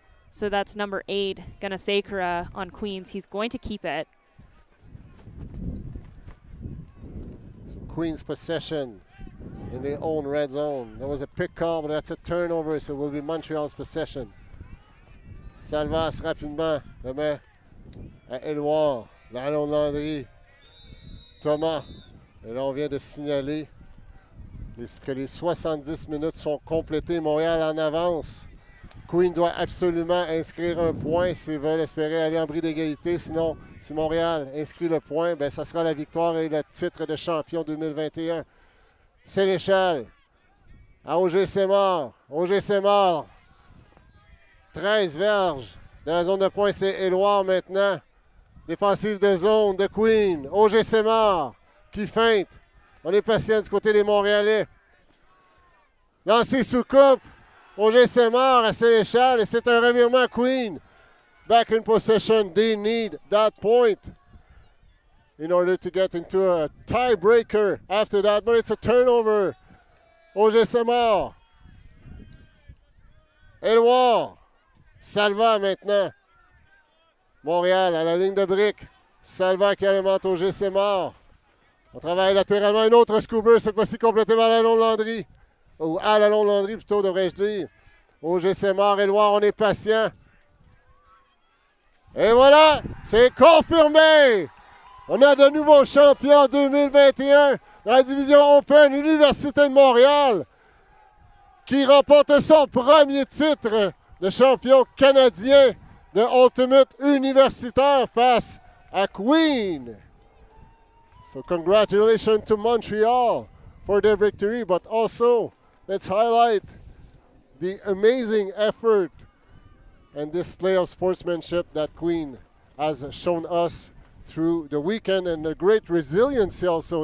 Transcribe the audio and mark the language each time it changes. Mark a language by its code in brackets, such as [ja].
[en] So that's number 8, Ganasakura on Queens. He's going to keep it. So Queens possession in their own red zone. There was a pick call, but that's a turnover, so it will be Montreal's possession. [fr] Salvas rapidement remet à Éluard. L'allon Landry. Thomas. Et là, on vient de signaler que les 70 minutes sont complétées. Montréal en avance. Queen doit absolument inscrire un point s'ils veulent espérer aller en bris d'égalité. Sinon, si Montréal inscrit le point, ben, ça sera la victoire et le titre de champion 2021. Sénéchal à Auger Sémard. Auger Sémard. 13 verges. Dans la zone de points, c'est Éluard maintenant. Défensive de zone de Queen. Auger Sémard qui feinte. On est patient du côté des Montréalais. Lancé sous coupe. Auger Sémard à Sénéchal et c'est un revirement Queen. [en] Back in possession, they need that point in order to get into a tiebreaker after that, but it's a turnover. [fr] Auger Sémard. Éluard. Salva maintenant. Montréal à la ligne de briques. Salva qui alimente Auger Sémard. On travaille latéralement un autre scooper, cette fois-ci complété par l'allon Landry. Ou à l'allon Landry plutôt, devrais-je dire. Auger Sémard, Éluard, on est patient. Et voilà, c'est confirmé. On a de nouveaux champions 2021 dans la division Open, l'Université de Montréal, qui remporte son premier titre de champion canadien de Ultimate universitaire face à Queen. [en] So congratulations to Montreal for their victory, but also let's highlight the amazing effort and display of sportsmanship that Queen has shown us through the weekend, and a great resiliency also.